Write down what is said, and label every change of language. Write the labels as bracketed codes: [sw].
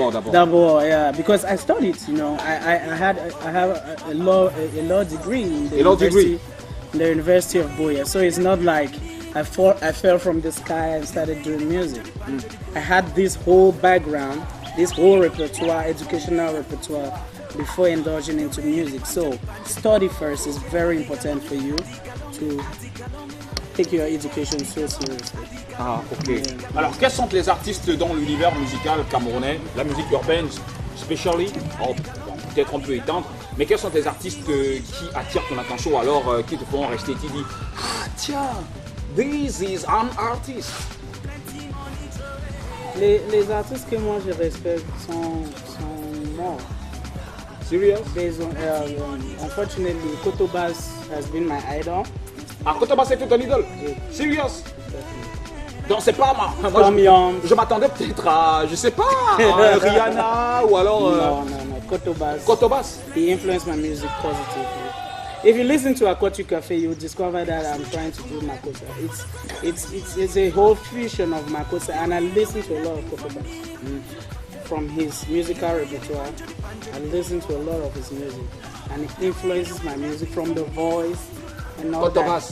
[fr] D'abord, [en] yeah, because I studied, you know, I have a law degree in the University of Buea, so it's not like I fell from the sky and started doing music. I had this whole background, this whole repertoire, educational repertoire, before indulging into music. So study first is very important for you to take your education so seriously. Ah, ok. Yeah. [fr] Alors, quels sont les artistes dans l'univers musical camerounais, la musique urbaine, [en] especially, [fr] peut-être on peut étendre, mais quels sont les artistes qui attirent ton attention, alors qui te font rester, tu dis, ah tiens, [en] this is an artist. [fr] Les artistes que moi je respecte sont morts. [en] Serious? Based on, unfortunately, Kotobas has been my idol. [fr] Ah, Kotobas c'est ton idole? [en] Yeah. Serious? [fr] Donc c'est pas moi. Je m'attendais peut-être à, je sais pas, à Rihanna ou alors. [en] No, Kotobas. Kotobas. He influenced my music positively. If you listen to Akotu Cafe, you'll discover that I'm trying to do Makossa. It's a whole fusion of Makossa, and I listen to a lot of Kotobas. From his musical repertoire, I listen to a lot of his music, and it influences my music from the voice and all that.